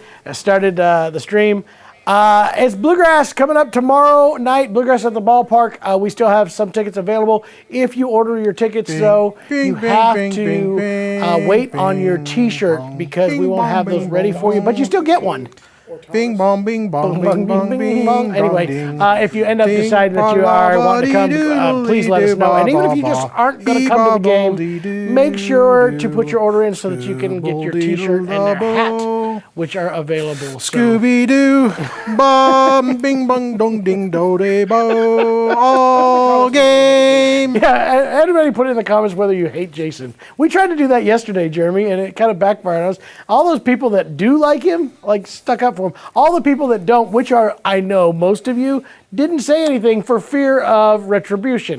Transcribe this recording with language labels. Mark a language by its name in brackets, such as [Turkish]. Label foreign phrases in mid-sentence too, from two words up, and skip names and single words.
[English] Started the stream. It's Bluegrass coming up tomorrow night. Bluegrass at the ballpark. We still have some tickets available. If you order your tickets, though, you have to wait on your T-shirt because we won't have those ready for you. But you still get one. Bing bong, bing bong, bing bong, bing bong. Anyway, if you end up deciding that you are wanting to come, please let us know. And even if you just aren't going to come to the game, make sure to put your order in so that you can get your T-shirt and their hat, which are available. Scooby-Doo, bum, bing bong, dong, ding, do, de, bo, all game. Yeah, everybody put in the comments whether you hate Jason. We tried to do that yesterday, Jeremy, and it kind of backfired on us. All those people that do like him, like stuck up for him. All the people that don't, which are, I know, most of you, didn't say anything for fear of retribution.